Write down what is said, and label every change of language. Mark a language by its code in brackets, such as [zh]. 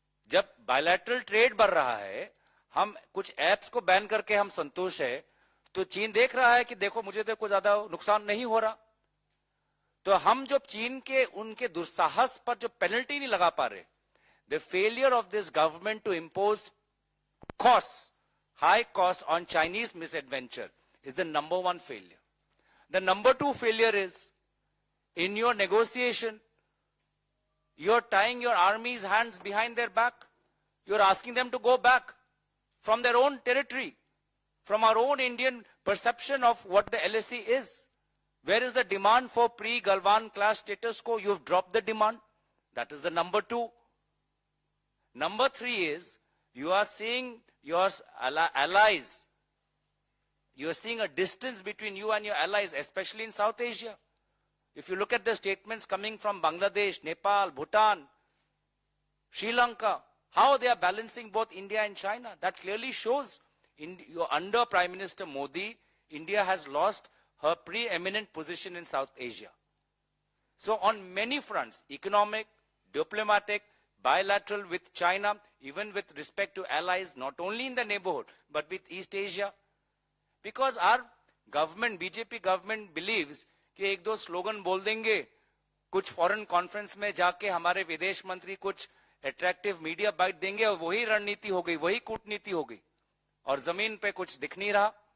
[hi] जब bilateral trade बढ़ रहा है, हम कुछ एप्स को बैन करके हम संतोष है, तो चीन देख रहा है कि देखो मुझे तो कोई ज्यादा नुकसान नहीं हो रहा। तो हम जो चीन के उनके दुस्साहस पर जो पेनल्टी नहीं लगा पा रहे, [en] The failure of this government to impose costs, high cost on Chinese misadventure is the number one failure. The number 2 failure is, in your negotiation, you're tying your army's hands behind their back. You're asking them to go back from their own territory, from our own Indian perception of what the LSE is. Where is the demand for pre-Galwan class status quo? You've dropped the demand. That is the number 2. Number 3 is, you are seeing your allies. You are seeing a distance between you and your allies, especially in South Asia. If you look at the statements coming from Bangladesh, Nepal, Bhutan, Sri Lanka, how they are balancing both India and China, that clearly shows under Prime Minister Modi, India has lost her preeminent position in South Asia. So on many fronts, economic, diplomatic, bilateral with China, even with respect to allies, not only in the neighborhood, but with East Asia. Because our government, BJP government believes [hi] कि एक दो slogan बोल देंगे, कुछ foreign conference में जाके हमारे विदेश मंत्री कुछ अट्रैक्टिव मीडिया बाइट देंगे और वही रणनीति हो गई, वही कूटनीति हो गई, और जमीन पे कुछ दिख नहीं रहा।